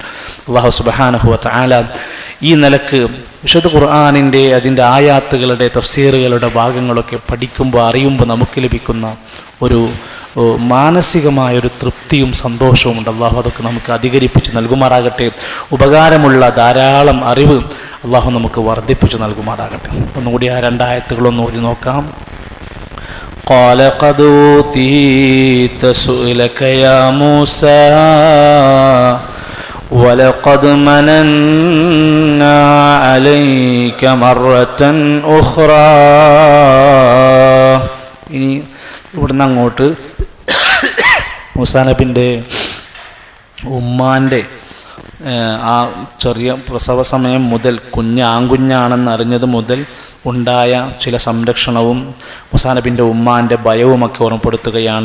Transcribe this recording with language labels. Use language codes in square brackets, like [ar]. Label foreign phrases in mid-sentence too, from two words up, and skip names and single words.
[ar] الله سبحانه وتعالى [ml] ഈ നിലക്ക് വിശുദ്ധ ഖുർആനിൻ്റെ അതിൻ്റെ ആയാത്തുകളുടെ തഫ്സീറുകളുടെ ഭാഗങ്ങളൊക്കെ പഠിക്കുമ്പോൾ അറിയുമ്പോൾ നമുക്ക് ലഭിക്കുന്ന ഒരു മാനസികമായൊരു തൃപ്തിയും സന്തോഷവും ഉണ്ട്. അള്ളാഹു അതൊക്കെ നമുക്ക് അധികരിപ്പിച്ച് നൽകുമാറാകട്ടെ. ഉപകാരമുള്ള ധാരാളം അറിവ് അള്ളാഹു നമുക്ക് വർദ്ധിപ്പിച്ച് നൽകുമാറാകട്ടെ. ഒന്നുകൂടി ആ 2 ആയത്തുകളൊന്ന് ഓതി നോക്കാം. [ar] قال قد أوتيت سؤلك يا موسى ولقد مننا عليك مرة أخرى. [ml] ഇനി ഇവിടുന്ന് അങ്ങോട്ട് മൂസാ നബിൻ്റെ ഉമ്മാൻ്റെ ആ ചെറിയ പ്രസവ സമയം മുതൽ ആൺകുഞ്ഞാണെന്ന് അറിഞ്ഞത് മുതൽ ഉണ്ടായ ചില സംരക്ഷണവും മൂസാ നബിൻ്റെ ഉമ്മാൻ്റെ ഭയവുമൊക്കെ ഓർമ്മപ്പെടുത്തുകയാണ്.